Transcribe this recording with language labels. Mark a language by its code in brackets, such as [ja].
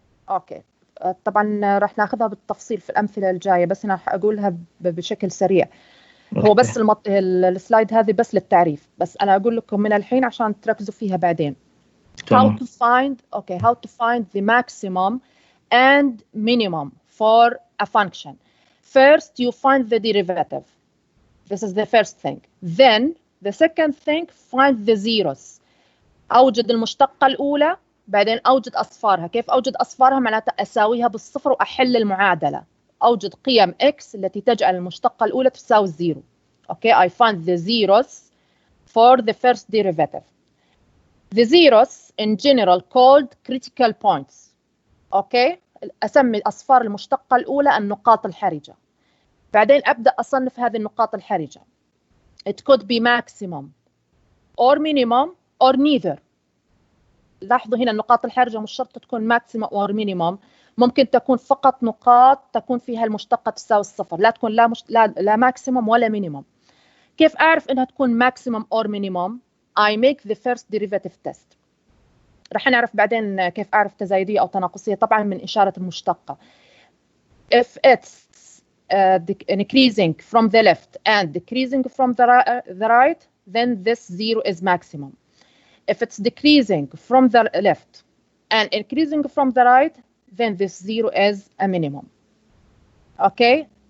[ar] اوكي، طبعا راح ناخذها بالتفصيل في الامثله الجايه، بس انا راح اقولها بشكل سريع. هو بس السلايد هذه بس للتعريف، بس انا اقول لكم من الحين عشان تركزوا فيها بعدين. تمام. [en] how to find the maximum and minimum for a function. First you find the derivative. This is the first thing. Then the second thing, find the zeros. [ar] أوجد المشتقة الأولى، بعدين أوجد أصفارها. كيف أوجد أصفارها؟ معناتها أساويها بالصفر وأحل المعادلة. أوجد قيم x التي تجعل المشتقة الأولى تساوي الزيرو. [en] Okay, I find the zeros for the first derivative. The zeros in general called critical points. [ar] Okay, أسمي أصفار المشتقة الأولى النقاط الحرجة. بعدين أبدأ أصنف هذه النقاط الحرجة. [en] It could be maximum or minimum or neither. [ar] لاحظوا هنا النقاط الحرجة مش شرط تكون [en] maximum or minimum، [ar] ممكن تكون فقط نقاط تكون فيها المشتقة تساوي الصفر، لا تكون لا maximum ولا minimum. كيف أعرف إنها تكون [en] maximum or minimum؟ I make the first derivative test. [ar] رح نعرف بعدين كيف أعرف تزايدية أو تناقصية، طبعا من إشارة المشتقة. [en] If it's increasing from the left and decreasing from the right, then this zero is maximum. If it's decreasing from the left and increasing from the right, then this zero is a minimum. Okay?